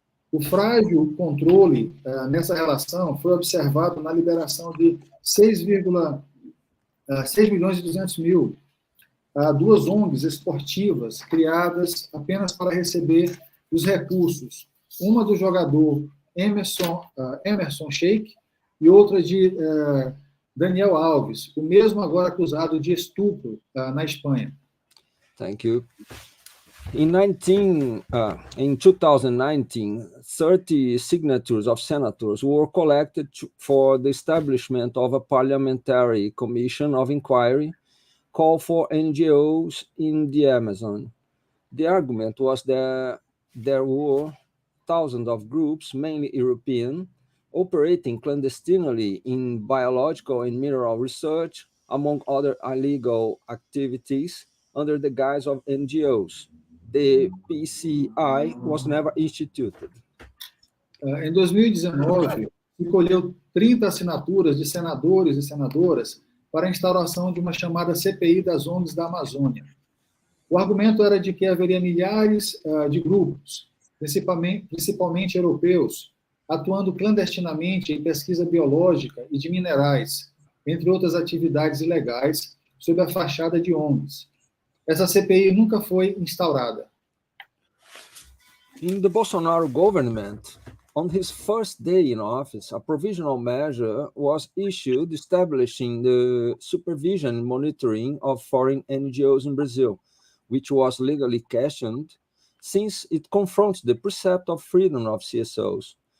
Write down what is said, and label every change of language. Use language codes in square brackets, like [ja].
[pt] O frágil controle nessa relação foi observado na liberação de 6.200.000 a 2 ONGs esportivas criadas apenas para receber os recursos, uma do jogador Emerson Sheik e outra de Daniel Alves, o mesmo agora acusado de estupro na Espanha. [en] Thank you. In 2019, 30 signatures of senators were collected for the establishment of a parliamentary commission of inquiry called for NGOs in the Amazon. The argument was that there were thousands of groups, mainly European, operating clandestinely in biological and mineral research, among other illegal activities, under the guise of NGOs. The PCI was never instituted. [pt] Em 2019, se colheu 30 assinaturas de senadores e senadoras para a instauração de uma chamada CPI das ONGs da Amazônia. O argumento era de que haveria milhares de grupos, principalmente europeus, atuando clandestinamente em pesquisa biológica e de minerais, entre outras atividades ilegais, sob a fachada de ONGs. Essa CPI nunca foi instaurada. [en] In the Bolsonaro government, on his first day in office, a provisional measure was issued establishing the supervision and monitoring of foreign NGOs in Brazil, which was legally questioned since it confronts the precept of freedom of CSOs.